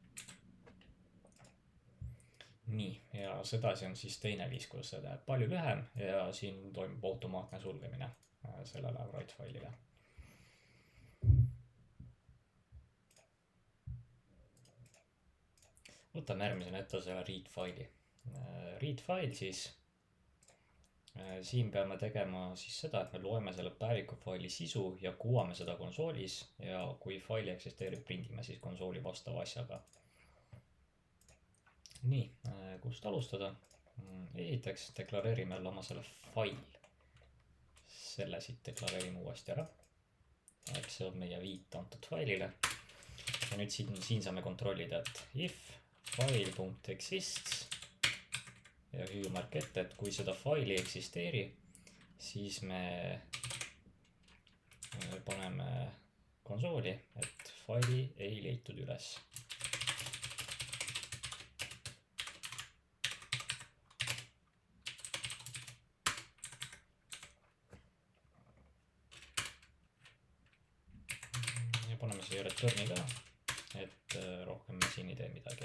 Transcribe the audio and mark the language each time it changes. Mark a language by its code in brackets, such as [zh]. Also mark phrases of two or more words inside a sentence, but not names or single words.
[et] Nii, ja sedasi on siis teine viis, kuidas see läheb palju lühem ja siin toimub automaatne sulgemine sellele [en] write file'ile. [et] Võtame järgmisena ette selle [en] read file'i. Read file [et] siis, siin peame tegema siis seda, et me loeme selle päeviku faili sisu ja kuvame seda konsoolis ja kui faili eksisteerib, prindime siis konsooli vastava asjaga. Nii, kust alustada? Esiteks deklareerime jälle oma selle file. Selle siit deklareerime uuesti ära. Eks see on meie viit antud failile. Ja nüüd siin saame kontrollida, et [en] if file.exists [et] ja hüüumärk ette, et kui seda faili eksisteeri, siis me paneme konsooli, et faili ei leitud üles. Ja paneme siia returni ka, et rohkem me siin ei tee midagi.